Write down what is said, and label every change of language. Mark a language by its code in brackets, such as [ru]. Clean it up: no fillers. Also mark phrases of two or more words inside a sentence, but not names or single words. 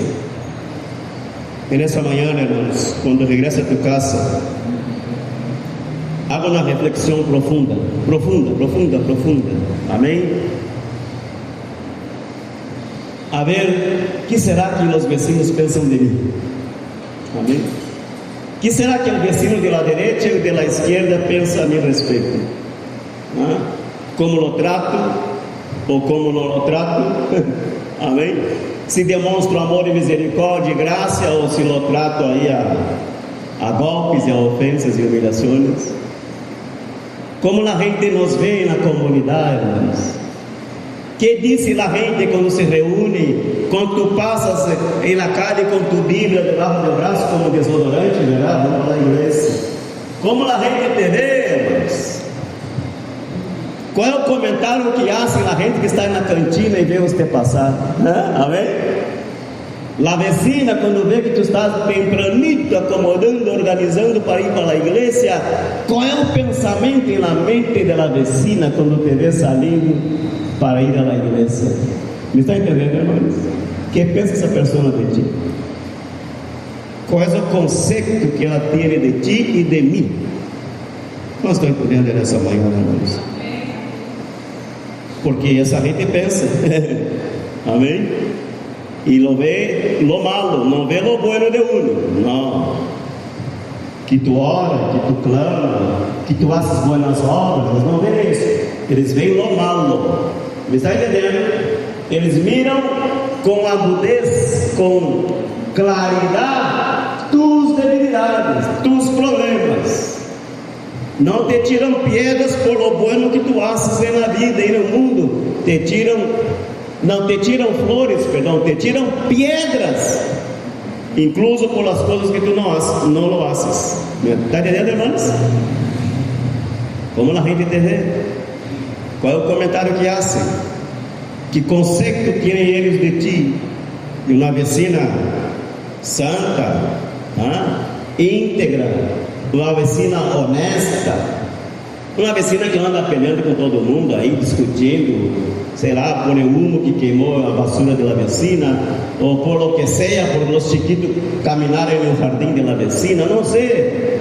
[pt] E nessa manhã, irmãos, quando regressa a tua casa, Haga uma reflexão profunda. Amém? A ver, que será que os vecinos pensam de mim? Amém? Que será que o vecino [es] de la derecha [pt] e [es] de la izquierda [pt] pensa a meu respeito? [es] Como lo trato [pt] ou como não [es] lo trato? [pt] Amém? Se demonstro amor e misericórdia e graça, ou se [es] lo trato [pt] aí a golpes e a ofensas e humilhações? Como a gente nos vê na comunidade, irmãos? Que diz a gente quando se reúne, quando tu passas na calle com tu Bíblia debaixo do braço como desodorante, verdade? Vamos para a igreja. Como a gente te vê, irmãos? Qual é o comentário que fazem a gente que está na cantina e vê você passar? Amém? [es] La vecina, [pt] quando vê que tu estás tempranito, acomodando, organizando para ir para a igreja, qual é o pensamento na mente da vecina quando te vê saindo para ir à igreja? Me está entendendo, irmãos? O que pensa essa pessoa de ti? Qual é o conceito que ela tem de ti e de mim? Nós estamos entendendo nessa manhã, irmãos? Porque essa gente pensa. Amém? E lo vê [es] lo malo, [pt] não vê [es] lo bueno de uno. [pt] Não. Que tu ora, que tu clama, que tu [es] haces buenas obras, [pt] eles não veem isso. Eles veem [es] lo malo. [pt] Me está entendendo? Eles miram com agudez, com claridade, [es] tus debilidades, tus problemas. [pt] Não te tiram pedras [es] por lo bueno que tu haces [pt] na vida e no mundo. Não te tiram flores, te tiram pedras, incluso por as coisas que tu não [es] lo haces. [pt] Está entendendo, irmãos? Como a gente entende? Qual é o comentário que fazem? Que conceito têm eles de ti? De uma vecina santa, íntegra, uma vecina honesta, uma vecina que não anda peleando com todo mundo aí, discutindo, sei lá, por o humo que queimou a basura da vecina, ou por lo que seja, por os chiquitos caminharem no jardim da vecina, não sei.